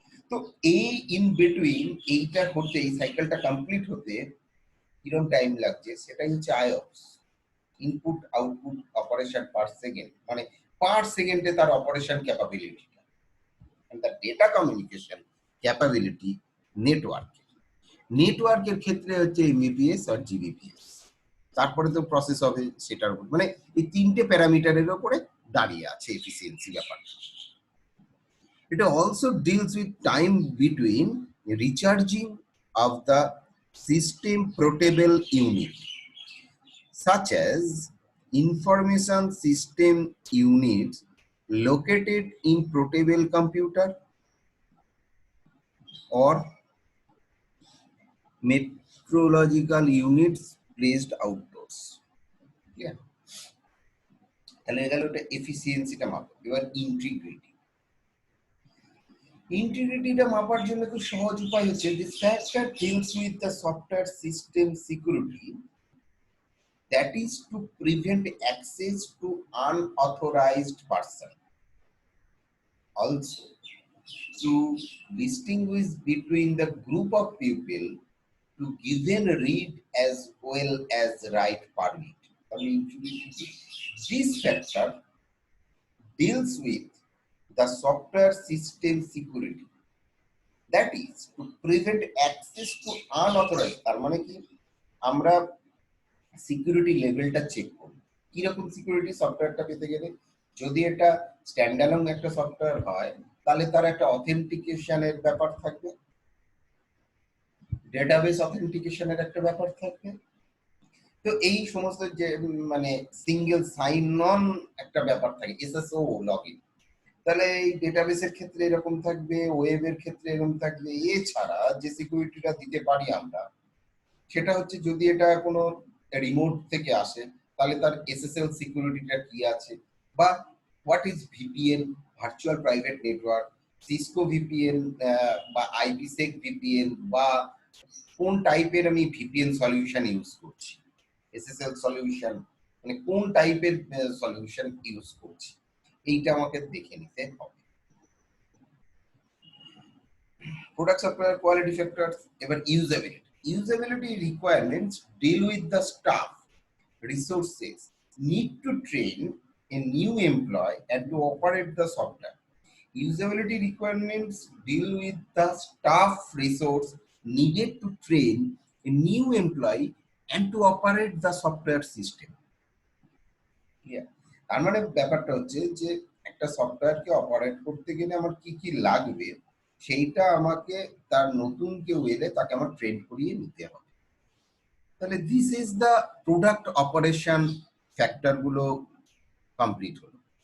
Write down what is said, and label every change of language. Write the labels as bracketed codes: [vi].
[bn] তো এই in between এইটা করতে, এই সাইকেলটা কমপ্লিট হতে কিরকম টাইম লাগছে, সেটাই হচ্ছে আইওপস, input output operation per second, মানে পার সেকেন্ডে তার operation capability. [en] and the data communication capability [bn] নেটওয়ার্কের ক্ষেত্রে হচ্ছে এমবিপিএস আর জিবিপিএস, তারপরে তো প্রসেস হবে সেটার উপর, মানে এই তিনটে প্যারামিটারের উপরে দাঁড়িয়ে আছে এফিসিয়েন্সি ব্যাপারটা। [en] It also deals with time between recharging of the system portable unit, such as information system units located in portable computer or metrological units placed outdoors. [bn] Yeah. তাহলে গেল ওটা এফিসিয়েন্সিটা মাপা। এবার ইন্টিগ্রিটিটা মাপার জন্য খুব সহজ উপায় হচ্ছে [en] This factor deals with the software system security, that is to prevent access to unauthorized person. Also, to distinguish between the group of people to given read as well as write permit. This factor deals with the software system security, that is to prevent access to unauthorized, [bn] তার মানে কি আমরা security লেভেলটা check করব। কিরকম security সফটওয়্যারটা পেতে গেলে, যদি এটা স্ট্যান্ডালোন একটা সফটওয়্যার হয় তাহলে তার একটা অথেন্টিকেশনের ব্যাপার থাকবে, ডেটাবেস অথেন্টিকেশনের একটা ব্যাপার থাকবে। তো এই সমস্ত যে মানে সিঙ্গেল সাইন অন একটা ব্যাপার থাকে, এসএসও লগইন, তাহলে এই ডেটাবেসের ক্ষেত্রে এরকম থাকবে, ওয়েবের ক্ষেত্রে এরকম থাকবে। এছাড়া যে সিকিউরিটিটা দিতে পারি আমরা, সেটা হচ্ছে যদি এটা কোনো রিমোট থেকে আসে তাহলে তার এসএসএল সিকিউরিটিটা কি আছে, বা [en] what is VPN, [bn] virtual private network, Cisco VPN বা আইপিসেক ভিপিএন, বা কোন টাইপের আমি ভিপিএন সলিউশন ইউজ করছি, এসএসএল সলিউশন, মানে কোন টাইপের সলিউশন ইউজ করছি এইটা আমাকে দেখে নিতে হবে। [en] Product supplier quality factors, এবার usability requirements deal with the staff resources need to train a new employee and to operate the software. Usability requirements deal with the staff resource needed to train a new employee and to operate the software system. Yeah. [bn] তার মানে ব্যাপারটা হচ্ছে যে একটা সফটওয়্যারকে operate করতে গেলে আমার কি কি লাগবে সেইটা আমাকে তার নতুন কেউ এলে তাকে আমার ট্রেন করিয়ে নিতে হবে। [en] তাহলে this is the product operation factor গুলো complete হলো।